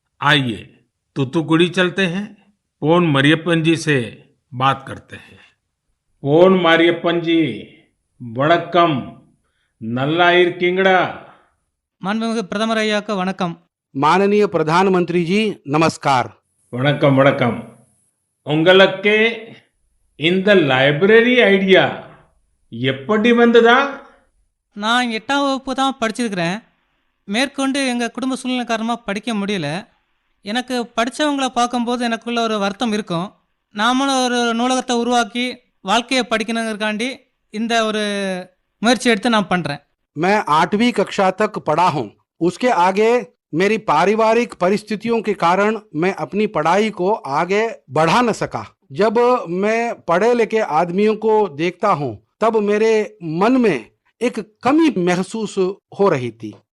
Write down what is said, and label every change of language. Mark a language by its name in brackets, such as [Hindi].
[Hindi] आइए तूतुकुड़ी चलते हैं, पोन मरियप्पन जी से बात करते हैं। पोन मरियप्पन जी, [Tamil] वणक्कम, नल्ला इरकिंगड़ा। மாண்புமிகு பிரதமர் ஐயாக்கு வணக்கம். [Hindi] माननीय प्रधानमंत्री जी नमस्कार। [Tamil] வணக்கம் வணக்கம்। உங்களுக்கு இந்த லைப்ரரி ஐடியா எப்படி வந்ததா? நான் 8ஆம் வகுப்பு தான் படிச்சிருக்கிறேன். மேற்கொண்டு எங்கள் குடும்ப சூழ்நிலை காரணமாக படிக்க முடியல. எனக்கு படித்தவங்களை பார்க்கும்போது எனக்குள்ள ஒரு வருத்தம் இருக்கும். நாமளும் ஒரு நூலகத்தை உருவாக்கி வாழ்க்கையை படிக்கணுங்கிறக்காண்டி இந்த ஒரு முயற்சி எடுத்து நான் பண்ணுறேன். [Hindi] मैं 8वीं कक्षा तक पढ़ा हूँ। उसके आगे मेरी पारिवारिक परिस्थितियों के कारण मैं अपनी पढ़ाई को आगे बढ़ा न सका। जब मैं पढ़े लिखे आदमियों को देखता हूँ तब मेरे मन में एक कमी महसूस हो रही थी।